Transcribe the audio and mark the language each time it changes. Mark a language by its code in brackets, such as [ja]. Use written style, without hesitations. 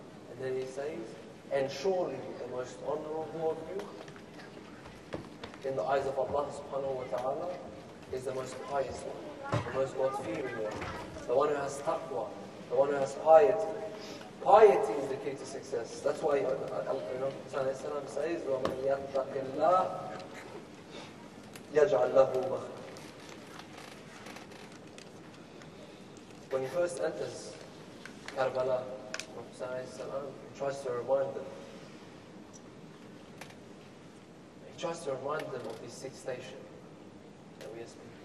[en] And then he says, and surely the most honorable of you in the eyes of Allah subhanahu wa ta'ala is the most pious one, the most God-fearing one, the one who has taqwa, the one who has piety. Piety is the key to success. That's why Prophet says, [ar] وَمَنْ يَتَّقِ اللَّهِ يَجْعَلْ لَهُ مَخْرَجًا. [en] When he first enters Karbala, Prophet tries to remind them. He tries to remind them of the sixth station that we are speaking.